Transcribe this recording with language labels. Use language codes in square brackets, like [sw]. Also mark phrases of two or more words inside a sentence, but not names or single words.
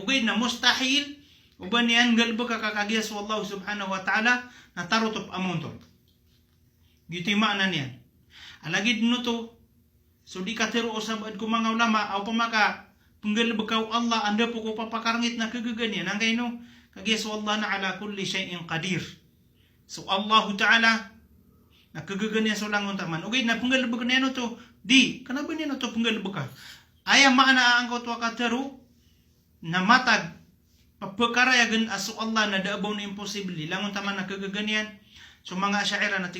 [mrw] Ugay na mustahil uban yan galbo kakakagya so [ar] الله سبحانه وتعالى [mrw] na tarutop amonto. Giti maanan yan. Alagid no to so di katero usabad ko mga ulama o pamaka punggalbukaw Allah anda po ko papakarangit na kagaganyan. Ang kayo no kagya so Allah na [ar] على كل شيء قدير. [mrw] So [ar] الله تعالى [mrw] na kagaganyan so langon taman. Ugay na punggalbukan yan to di kanaba niya no to punggalbuka. Ayang maana ang kotwa katero na matag papakarayagan aso Allah na daabaw na imposible langon taman na kagaganyan so mga asyaira na